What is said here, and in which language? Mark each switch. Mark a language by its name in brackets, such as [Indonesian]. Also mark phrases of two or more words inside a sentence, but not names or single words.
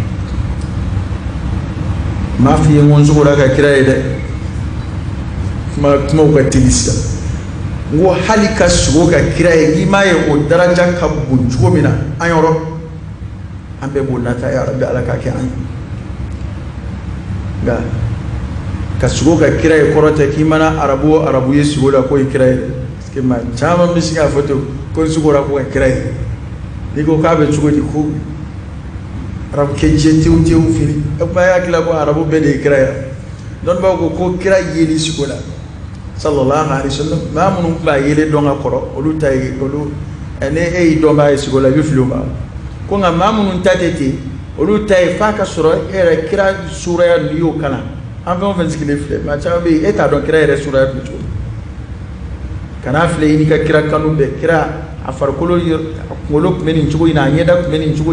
[Bambara] m'a f'i ye n ko n sogora ka kira ye dɛ kumaw ka teli sisan n ko hali ka sogo ka kira ye n'i m'a ye o daraja ka bon cogo min na an yɔrɔ an bɛɛ b'o nata [Arabic] يا ربي [Bambara] ala k'a kɛ an ye nka ka sogo ka kira ye kɔrɔ tɛ k'i mana arabu o arabu ye sogo la k'o ye kira ye [French] parce que [Bambara] maa caman bɛ se k'a fɔ ten ko n sogora ko ka kira ye n'i ko k'a bɛ cogo di ko arabu kɛ jɛ tewu tewu fili e kuma y'a hakili la ko arabu bɛɛ de ye kira ye dɔnnibaw ko kira yeli sogo la [Arabic] صلى الله عليه وسلم [Bambara] maa minnu tun b'a yelen dɔn ka kɔrɔ olu ta ye olu ne e y'i dɔn b'a ye sogo la i bɛ fili o ma ko nka maa minnu ta tɛ ten olu ta ye f'a ka sɔrɔ e yɛrɛ kira suraya n'i y'o kalan an fɛn o fɛn sigilen filɛ maa caman bɛ yen e t'a dɔn kira yɛrɛ suraya tun bɛ cogo kana filɛ i n'i ka kira kanu bɛɛ kira a farikolo a kunkolo tun bɛ nin cogo in na a ɲɛda tun bɛ nin cogo